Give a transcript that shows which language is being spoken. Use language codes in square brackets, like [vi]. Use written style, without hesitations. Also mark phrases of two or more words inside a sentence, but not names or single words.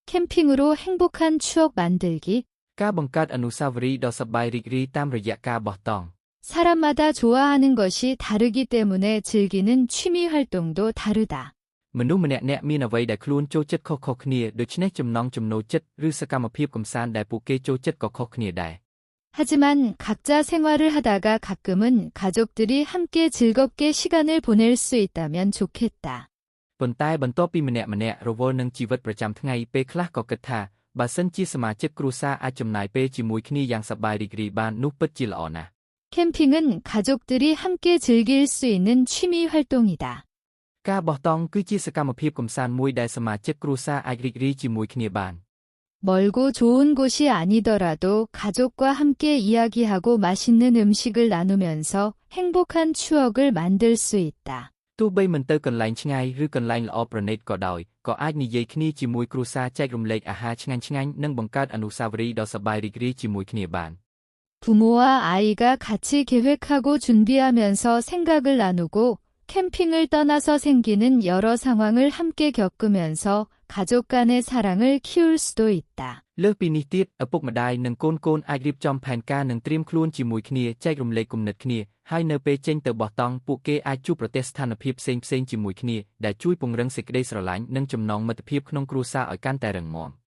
[ko] 캠핑으로 행복한 추억 만들기. [km] ការបង្កើតអនុស្សាវរីយ៍ដ៏សប្បាយរីករាយតាមរយៈការបោះតង់ [ko] 사람마다 좋아하는 것이 다르기 때문에 즐기는 취미 활동도 다르다. [km] មនុស្សម្នាក់ៗមានអ្វីដែលខ្លួនចូលចិត្តខុសៗគ្នាដូច្នេះចំណង់ចំណូលចិត្តឬសកម្មភាពកម្សាន្តដែលពួកគេចូលចិត្តក៏ខុសគ្នាដែរ [ko] 하지만 각자 생활을 하다가 가끔은 가족들이 함께 즐겁게 시간을 보낼 수 있다면 좋겠다. [km] ប៉ុន្តែបន្ទាប់ពីម្នាក់ៗរវល់នឹងជីវិតប្រចាំថ្ងៃពេលខ្លះក៏គិតថាបើសិនជាសមាជិកគ្រួសារអាចចំណាយពេលជាមួយគ្នាយ៉ាងសប្បាយរីករាយបាននោះពិតជាល្អណាស់ [ko] 캠핑은 가족들이 함께 즐길 수 있는 취미 활동이다. [km] ការបោះតង់គឺជាសកម្មភាពកម្សាន្តមួយដែលសមាជិកគ្រួសារអាចរីករាយជាមួយគ្នាបាន [ko] 멀고 좋은 곳이 아니더라도 가족과 함께 이야기하고 맛있는 음식을 나누면서 행복한 추억을 만들 수 있다. [km] ទោះបីមិនទៅកន្លែងឆ្ងាយឬកន្លែងល្អប្រណីតក៏ដោយក៏អាចនិយាយគ្នាជាមួយគ្រួសារចែករំលែកអាហារឆ្ងាញ់ៗនិងបង្កើតអនុស្សាវរីយ៍ដ៏សប្បាយរីករាយជាមួយគ្នាបាន [ko] 부모와 아이가 같이 계획하고 준비하면서 생각을 나누고 캠핑을 떠나서 생기는 여러 상황을 함께 겪으면서 가족 간의 사랑을 키울 수도 있다. [km] លើសពីនេះទៀតឪពុកម្ដាយនិងកូនៗអាចរៀបចំផែនការនិងត្រៀមខ្លួនជាមួយគ្នាចែករំលែកគំនិតគ្នាហើយនៅពេលចេញទៅបោះតង់ពួកគេអាចជួបប្រទះស្ថានភាពផ្សេងៗជាមួយគ្នាដែលជួយពង្រឹងសេចក្ដីស្រឡាញ់និងចំណងមិត្តភាពក្នុងគ្រួសារឲ្យកាន់តែរឹងមាំ